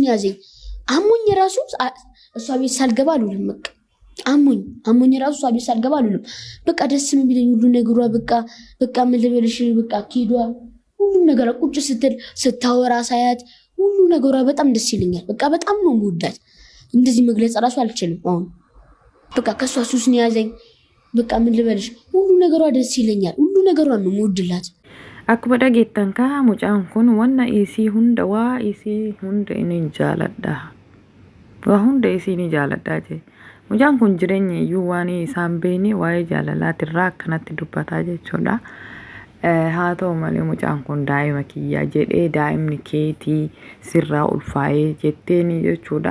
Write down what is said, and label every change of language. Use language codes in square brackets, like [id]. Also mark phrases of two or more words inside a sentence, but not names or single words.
[am] ያዘኝ። አሞኝ ራሱ እሷ ቤት ሳልገባ አልውልም። በቃ አሞኝ ራሱ እሷ ቤት ሳልገባ አልውልም። በቃ ደስ የሚለኝ ሁሉ ነገሯ በቃ ምን ልበልሽ በቃ አኪዷ ሁሉ ነገሯ ቁጭ ስትል ስታወራ ሳያት ሁሉ ነገሯ በጣም ደስ ይለኛል። በቃ በጣም ነው የምወዳት። እንደዚህ መግለጽ ራሱ አልችልም። አሁን በቃ ከሷ ሱስ ነው ያዘኝ። በቃ ምን ልበልሽ ሁሉ ነገሯ ደስ ይለኛል። ሁሉ ነገሯ ነው የምወድላት። [om] akkuma dhageettan ka mucaan kun wanna isii hunda waa isii hunda inni jaaladha. Waa hunda isii ni jaaladha jee. Mucaan kun jireenya iyyuu waan isaan beekne waa'ee jaalalaatirraa akkanatti dubbataa jechuudha. Haa ta'u malee mucaan kun daa'ima kiyyaa jedhee daa'imni keetii sirraa ulfaa'ee jetteeni jechuudha.